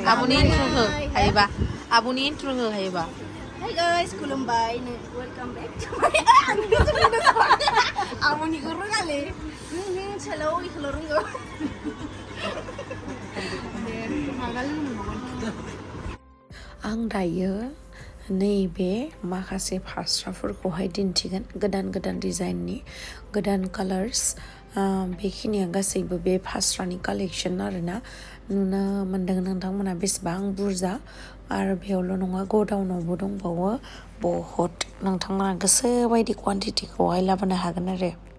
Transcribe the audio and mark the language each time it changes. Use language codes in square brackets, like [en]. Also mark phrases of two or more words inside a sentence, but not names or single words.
[brx] आब'नि इन्ट्र हो हायोबा आब'नि इन्ट्र हो हायोबा [en] Hi guys, Khulumbai. Welcome back to my Amoni ko rungale. Hello, hello rungo. [brx] आं दायो नैबे माखासे फास्राफोरखौहाय दिन्थिगोन गोदान गोदान डिजाइननि गोदान कालार्स बेखिनिया गासैबो बे फास्रानि कालेक्सन आरोना नुनो मोनदों नोंथांमोना बेसेबां बुरजा आरो बेयावल' नङा गडाउनावबो दंबावो बहुद नोंथांमोना गोसो बायदि क्वान्टिटिखौहाय लाबोनो हागोन आरो